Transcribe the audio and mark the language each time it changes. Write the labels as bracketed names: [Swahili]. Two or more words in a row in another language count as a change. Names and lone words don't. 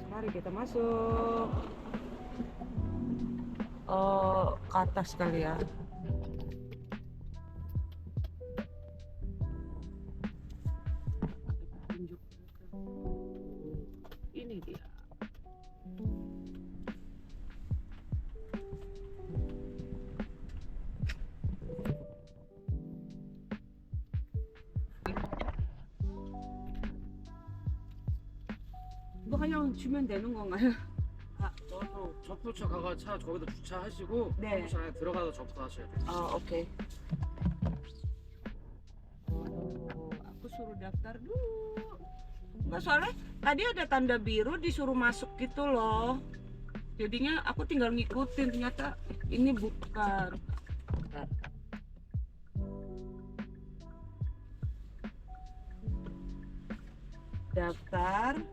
[Indonesian] Mari kita masuk. Ke atas kali ya. Ini dia. [Korean] 이거 그냥 주면 되는 건가요? 접수처 가가 차 저기다 주차하시고 네. 사무실 안에 들어가서 접수하셔야 돼요. [Indonesian] Oke. Aku suruh daftar dulu. Enggak, soalnya tadi ada tanda biru disuruh masuk gitu loh. Jadinya aku tinggal ngikutin, ternyata ini bukan. Bentar. Daftar.